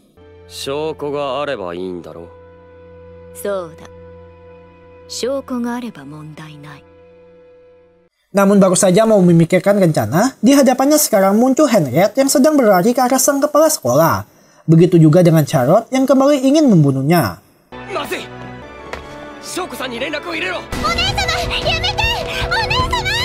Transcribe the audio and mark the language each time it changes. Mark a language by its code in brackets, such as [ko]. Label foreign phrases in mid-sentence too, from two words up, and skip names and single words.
[id] Namun baru saja mau memikirkan rencana, di hadapannya sekarang muncul Henriette yang sedang berlari ke arah sang kepala sekolah. Begitu juga dengan Charlotte yang kembali ingin membunuhnya. [ja] 翔子さんに連絡を入れろ。お姉様、やめて。お姉様。